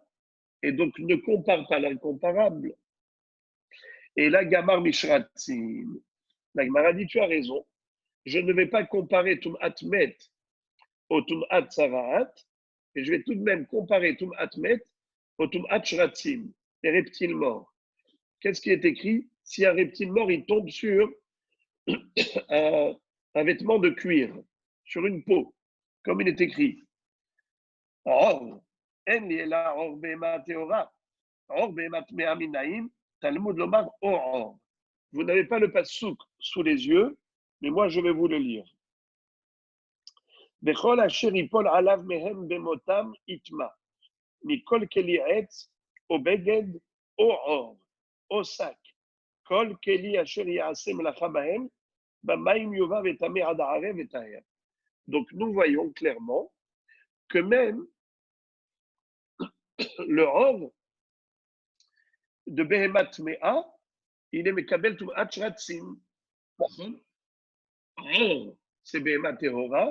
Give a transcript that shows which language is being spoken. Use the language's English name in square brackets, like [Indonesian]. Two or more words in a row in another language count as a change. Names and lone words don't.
[French] Et donc ne compare pas l'incomparable. Et la [Hebrew] גמר משרצים, [French] la Gemara dit tu as raison, je ne vais pas comparer [Hebrew] טומאת מת [French] au [Hebrew] טומאת צרעת, [French] et je vais tout de même comparer [Hebrew] טומאת מת [French] au [Hebrew] טומאת שרצים, [French] les reptiles morts. Qu'est-ce qui est écrit? Si un reptile mort, il tombe sur un vêtement de cuir, sur une peau, comme il est écrit. [Hebrew] עור, אין לי אלא עור בהמה טהורה, עור בהמה טמאה מניין, תלמוד לומר עור. [French] Vous n'avez pas le passouk sous les yeux, mais moi je vais vous le lire. [Hebrew] בכל אשר יפול עליו מהם במותם יטמא, מכל כלי עץ, או בגד, או עור, או שק. כל כלי אשר יעשה מלאכה בהם, במים יובא וטמא עד הערב וטהר. [French] Donc nous voyons clairement que même le or de [Hebrew] בהמה טמאה, [French] il est [Hebrew] מקבל טומאת שרצים. [French] Or, c'est [Hebrew] בהמה טהורה.